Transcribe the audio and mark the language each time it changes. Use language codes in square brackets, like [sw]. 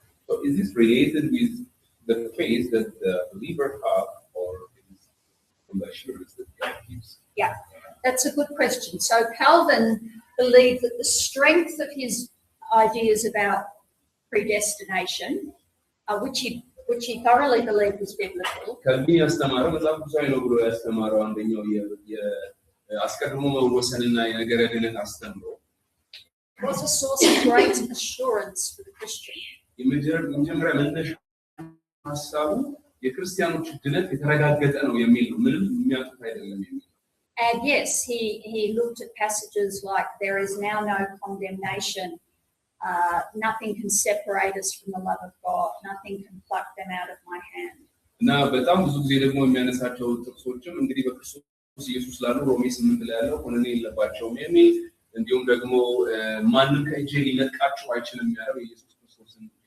[en] So is this related with the faith that the believer have, or is it from the assurance that God gives? Yeah, that's a good question. So Calvin believed that the strength of his ideas about predestination, which he thoroughly believed was biblical. [am] ከልቢ ያስተማረው መጽሐፍ ቅዱሳዊ ነው ብሎ ያስተማረው አንደኛው የአስቀድሞ መወሰንና የነገረ ድነት አስተምሮ [en] Was a source of great assurance for the Christian. [am] የመጀመሪያ መነሻ ሀሳቡ የክርስቲያኖች ድነት የተረጋገጠ ነው የሚል ነው ምንም የሚያጡት አይደለም የሚል [en] And yes, he looked at passages like there is now no condemnation. Nothing can separate us from the love of God. Nothing can pluck them out of my hand. [am] እና በጣም ብዙ ጊዜ ደግሞ የሚያነሳቸው ጥቅሶችም እንግዲህ በክርስቶስ ኢየሱስ ላሉ ሮሜ 8 ላይ ያለው ኮነኔ የለባቸውም የሚል እንዲሁም ደግሞ ማንም ከእጄ ሊነጥቃቸው አይችልም ያለው ኢየሱስ ክርስቶስን